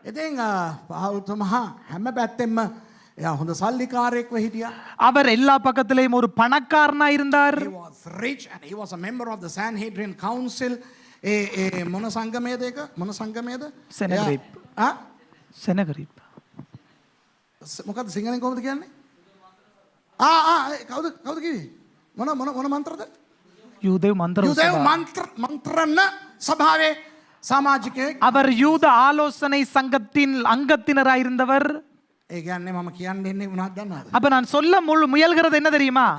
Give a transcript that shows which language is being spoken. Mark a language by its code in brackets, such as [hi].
[si] ඉතින් පවුල්තුමා හැම පැත්තෙම එයා හොඳ සල්ලිකාරයෙක්ව හිටියා. [ta] அவர் எல்லா பக்கத்திலேயும் ஒரு பணக்காரனா இருந்தார். [en] He was rich and he was a member of the Sanhedrin Council. [si] මොන සංගමයේද ඒක? මොන සංගමයේද? සෙනගරිප්. සෙනගරිප්. මොකද්ද සිංහලෙන් කොහොමද කියන්නේ? කවුද කිව්වේ? මොන මන්ත්‍රද? [ta] யூதேவ் மந்திர [si] යුදෙව් මන්ත්‍රණ සභාවේ සමාජිකයෙක්. [ta] அவர் யூத ஆலோசனை சங்கத்தின் அங்கத்தினராய் இருந்தவர். [si] ඒ කියන්නේ මම කියන්න ඉන්නේ මොනවද දන්නවද? [ta] அப்ப நான் சொல்ல முயல்கிறது என்ன தெரியுமா?